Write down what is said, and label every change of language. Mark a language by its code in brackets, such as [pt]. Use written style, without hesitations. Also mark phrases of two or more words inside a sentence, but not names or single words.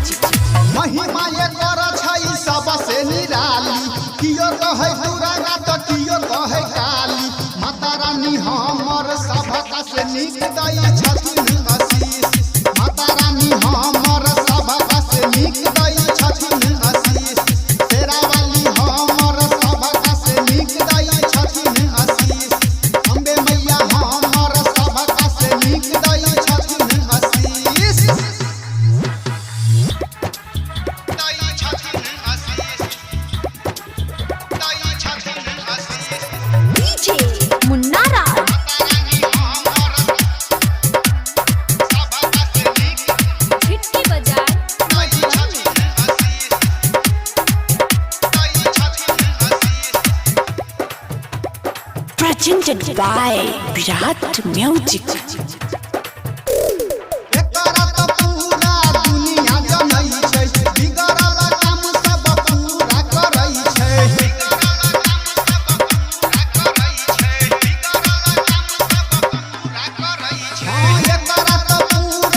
[mai] महिमा ये कर छै सबसे निराली कियो कहे दुर्गा तो कियो कहे काली माता रानी हमर सबका से नीक दई छथिन आशीष माता रानी हमर सबका से नीक दई छथिन आशीष तेरा वाली हमर सबका से नीक दई छथिन आशीष अम्बे मैया हमर सबका से नीक दई छथिन आशीष DJ Munara. Chitki bazaar. [en] Presented by Virat Music. [mai] एकरा तो पूरा दुनिया जनै छै बिगड़ल काम सब पूरा करै छै एकरा तो पूरा